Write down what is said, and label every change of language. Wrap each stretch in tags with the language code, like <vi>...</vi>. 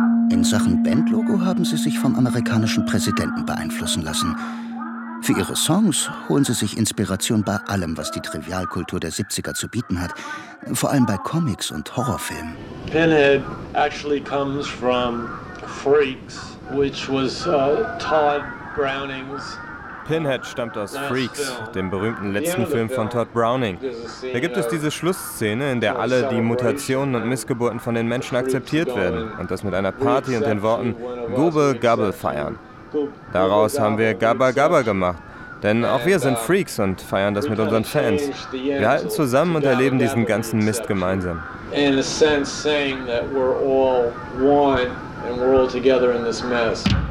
<de>In Sachen Bandlogo haben sie sich vom amerikanischen Präsidenten beeinflussen lassen. Für ihre Songs holen sie sich Inspiration bei allem, was die Trivialkultur der 70er zu bieten hat. Vor allem bei Comics und Horrorfilmen.</de> <en>Pinhead actually comes from Freaks, which was Todd Browning's.</en> <de>Pinhead stammt aus Freaks, dem berühmten letzten Film von Todd Browning. Da gibt es diese Schlussszene, in der alle die Mutationen und Missgeburten von den Menschen akzeptiert werden und das mit einer Party und den Worten Gubbe Gabbe feiern. Daraus haben wir Gabba Gabba gemacht, denn auch wir sind Freaks und feiern das mit unseren Fans. Wir halten zusammen und erleben diesen ganzen Mist gemeinsam.</de> <en>In a sense saying that we're all one and we're all together in this mess.</en>